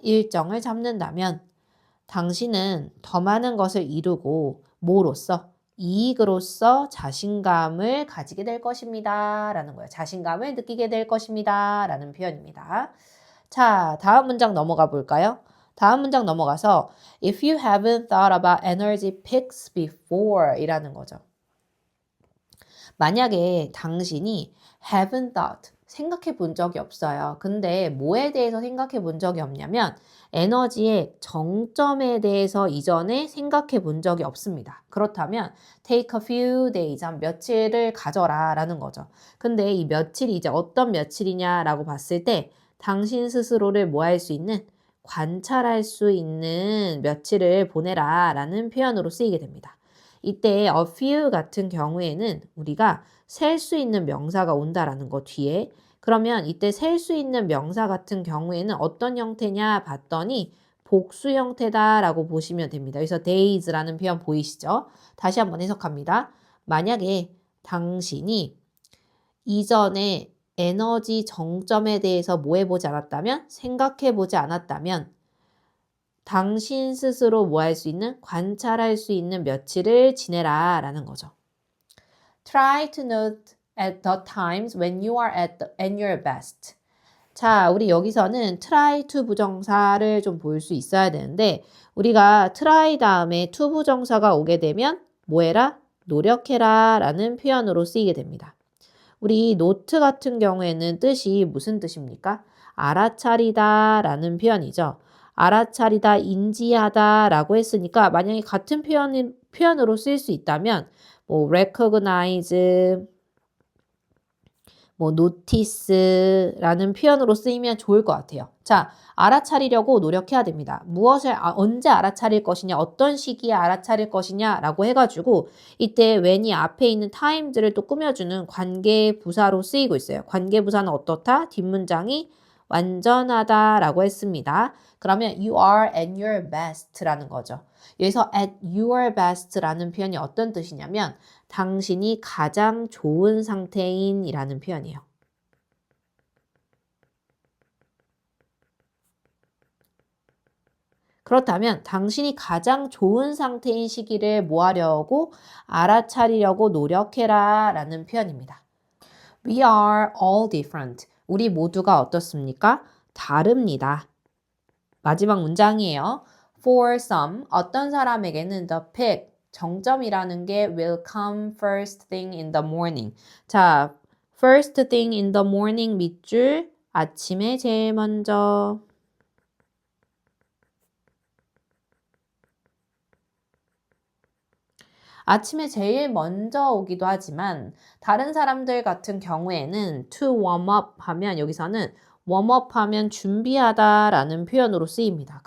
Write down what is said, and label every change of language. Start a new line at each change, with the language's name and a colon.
Korean: 일정을 잡는다면 당신은 더 많은 것을 이루고 뭐로써? 이익으로써 자신감을 가지게 될 것입니다. 라는 거예요. 자신감을 느끼게 될 것입니다. 라는 표현입니다. 자, 다음 문장 넘어가 볼까요? 다음 문장 넘어가서
English: If you haven't thought about energy peaks before
Korean: 이라는 거죠. 만약에 당신이
English: haven't thought
Korean: 생각해 본 적이 없어요. 근데 뭐에 대해서 생각해 본 적이 없냐면 에너지의 정점에 대해서 이전에 생각해 본 적이 없습니다. 그렇다면
English: take a few days,
Korean: 한 며칠을 가져라 라는 거죠. 근데 이 며칠이 이제 어떤 며칠이냐라고 봤을 때 당신 스스로를 뭐 할 수 있는? 관찰할 수 있는 며칠을 보내라 라는 표현으로 쓰이게 됩니다. 이때 a few 같은 경우에는 우리가 셀 수 있는 명사가 온다라는 거 뒤에 그러면 이때 셀 수 있는 명사 같은 경우에는 어떤 형태냐 봤더니 복수 형태다라고 보시면 됩니다. 그래서 days라는 표현 보이시죠? 다시 한번 해석합니다. 만약에 당신이 이전에 에너지 정점에 대해서 뭐 해보지 않았다면 생각해보지 않았다면 당신 스스로 뭐 할 수 있는? 관찰할 수 있는 며칠을 지내라 라는 거죠.
English: Try to note at the times when you are at your best.
Korean: 자, 우리 여기서는
English: try to
Korean: 부정사를 좀 볼 수 있어야 되는데 우리가 try 다음에 to 부정사가 오게 되면 뭐 해라? 노력해라 라는 표현으로 쓰이게 됩니다. 우리 note 같은 경우에는 뜻이 무슨 뜻입니까? 알아차리다 라는 표현이죠. 알아차리다, 인지하다 라고 했으니까 만약에 같은 표현으로 쓸 수 있다면 뭐 recognize, 뭐 notice라는 표현으로 쓰이면 좋을 것 같아요. 자, 알아차리려고 노력해야 됩니다. 무엇을 언제 알아차릴 것이냐, 어떤 시기에 알아차릴 것이냐 라고 해가지고 이때 when이 앞에 있는 times를 또 꾸며주는 관계부사로 쓰이고 있어요. 관계부사는 어떻다? 뒷문장이 완전하다라고 했습니다. 그러면
English: you are at your best
Korean: 라는 거죠. 여기서
English: at your best
Korean: 라는 표현이 어떤 뜻이냐면 당신이 가장 좋은 상태인 이라는 표현이에요. 그렇다면 당신이 가장 좋은 상태인 시기를 뭐 하려고? 알아차리려고 노력해라 라는 표현입니다.
English: We are all different.
Korean: 우리 모두가 어떻습니까? 다릅니다. 마지막 문장이에요.
English: For some,
Korean: 어떤 사람에게는
English: the peak,
Korean: 정점이라는 게
English: will come first thing in the morning.
Korean: 자,
English: first thing in the morning
Korean: 밑줄, 아침에 제일 먼저. 아침에 제일 먼저 오기도 하지만 다른 사람들 같은 경우에는
English: to warm up
Korean: 하면 여기서는
English: warm up
Korean: 하면 준비하다 라는 표현으로 쓰입니다.